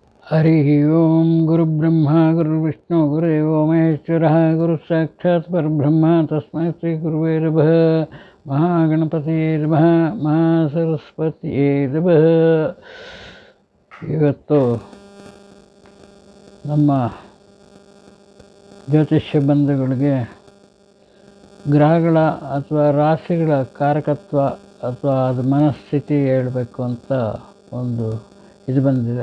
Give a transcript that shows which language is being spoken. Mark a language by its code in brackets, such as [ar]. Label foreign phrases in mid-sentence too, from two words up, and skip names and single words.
[sa] ಹರಿ ಓಂ ಗುರುಬ್ರಹ್ಮ ಗುರುವಿಷ್ಣು ಗುರುದೇವೋ ಮಹೇಶ್ವರಃ ಗುರು ಸಾಕ್ಷಾತ್ ಪರಬ್ರಹ್ಮ ತಸ್ಮೈ ಶ್ರೀ ಗುರುವೇ ನಮಃ. ಮಹಾಗಣಪತಿಯೇ ನಮಃ. ಮಹಾಸರಸ್ವತಿಯೇ ನಮಃ. [kn] ಇವತ್ತು ನಮ್ಮ ಜ್ಯೋತಿಷ್ಯ ಬಂಧುಗಳಿಗೆ ಗ್ರಹಗಳ ಅಥವಾ ರಾಶಿಗಳ ಕಾರಕತ್ವ ಅಥವಾ ಅದು ಮನಸ್ಥಿತಿ ಹೇಳಬೇಕು ಅಂತ ಒಂದು ಇದು ಬಂದಿದೆ.